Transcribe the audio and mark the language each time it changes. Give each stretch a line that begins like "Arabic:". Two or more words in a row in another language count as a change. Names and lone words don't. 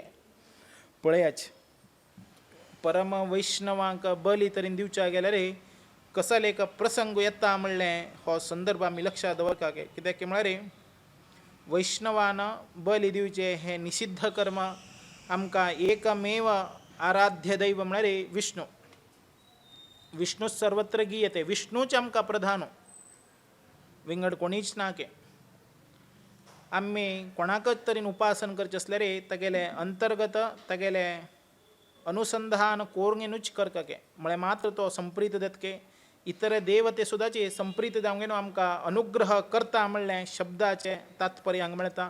Konkani: पळयाच परम वैष्णवांक बली तरेन दिवच्या गेल्यार कसले एक प्रसंग येता म्हणलें हो संदर्भ आमी लक्षांत दवरता. कित्याक की म्हळ्यार वैष्णवान बली दिवचे हे निषिद्ध कर्म. आमकां एकमेव आराध्य दैव म्हळ्यार विष्णू.
Sanskrit: विष्णू सर्वत्र गीयते.
Konkani: विष्णूच आमकां प्रधान विंगड कोणीच ना के. आमी कोणाकच तरेन उपासन करचें आसल्यार तेगेले अंतर्गत तेगेले अनुसंधान कोरंगेनूच करता के म्हळ्यार मात्र तो संप्रीत देतके. इतर देवते सुद्दाचे संप्रीत जावंगेनो आमकां अनुग्रह करता म्हणलें शब्दाचें तात्पर्य हांगा मेळटा.